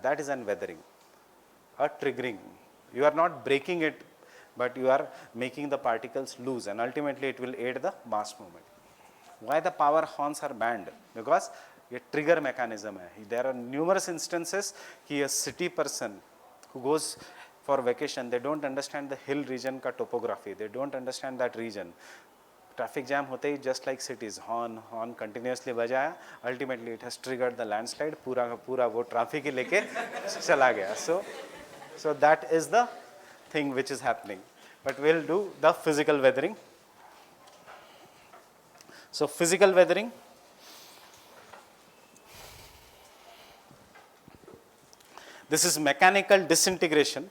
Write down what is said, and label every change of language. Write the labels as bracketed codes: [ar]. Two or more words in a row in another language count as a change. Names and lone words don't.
[en] That is an weathering, a triggering. You are not breaking it, but you are making the particles loose, and ultimately it will aid the mass movement. Why the power horns are banned? Because ये trigger mechanism है. There are numerous instances कि a city person who goes for vacation, they don't understand the hill region ka topography, they don't understand that region. Traffic jam [hi] होते ही [en] just like cities, horn continuously bajaya, ultimately it has triggered the landslide, [hi] पूरा का पूरा वो traffic ही लेके चला गया. [en] So that is the thing which is happening. But we'll do the physical weathering. So physical weathering, this is mechanical disintegration.